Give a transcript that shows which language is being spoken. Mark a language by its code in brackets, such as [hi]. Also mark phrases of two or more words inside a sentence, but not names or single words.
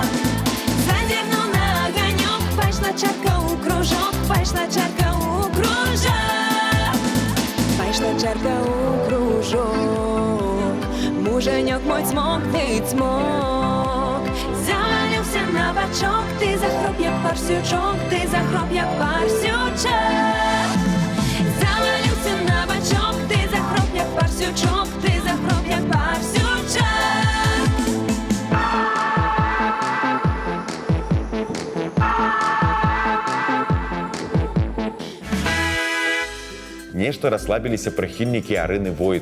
[ru] Задернул на огонек, пошла чарка у кружок, пошла чарка у кружок. Пошла чарка у кружок. Муженек мой смог, ты смог. Завалился на бочок, ты захроп, [be] як парсючок, [ru] ты захроп, [be] як парсючок. [ru] Завалился на бочок, ты захроп, [be] як парсючок, [ru] ты захроп, [be] як парсючок. Нешта расслабіліся прыхільнікі Арыны Войт.